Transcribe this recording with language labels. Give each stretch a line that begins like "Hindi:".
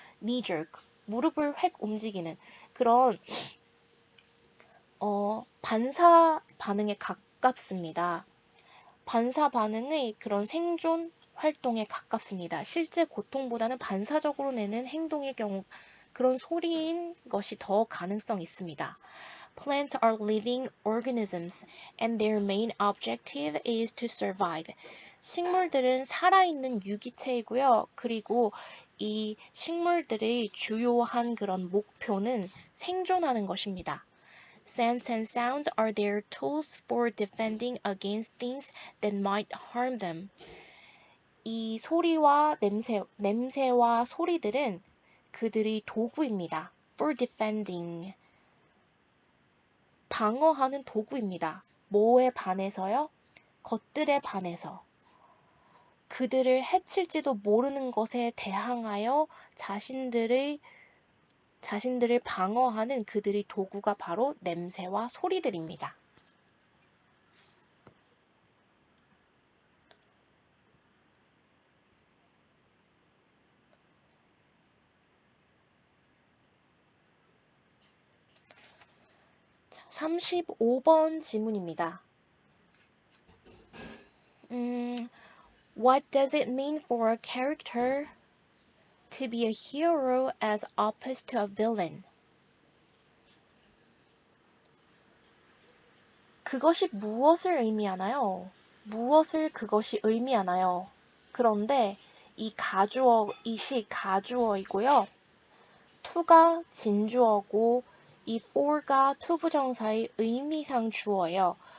Korean: knee-jerk, 무릎을 획 움직이는 그런 반사 반응에 가깝습니다. 반사 반응의 그런 생존 활동에 가깝습니다. 실제 고통보다는 반사적으로 내는 행동의 경우 그런 소리인 것이 더 가능성 있습니다.
English: Plants are living organisms and their main objective is to survive.
Korean: 식물들은 살아있는 유기체이고요. 그리고 이 식물들의 주요한 그런 목표는 생존하는 것입니다.
English: Scents and sounds are their tools for defending against things that might harm them.
Korean: 이 소리와 냄새와 소리들은 그들의 도구입니다.
English: For defending.
Korean: 방어하는 도구입니다. 뭐에 반해서요? 것들에 반해서. 그들을 해칠지도 모르는 것에 대항하여 자신들을 방어하는 그들의 도구가 바로 냄새와 소리들입니다. 자, 35번 지문입니다.
English: What does it mean for a character to be a hero as opposed to a villain?
Korean: 그것이 무엇을 의미하나요? 무엇을 그것이 의미하나요? 그런데 이 가주어, 이시 가주어이고요. to가 진주어고 이 for가 투부정사의 의미상 주어예요.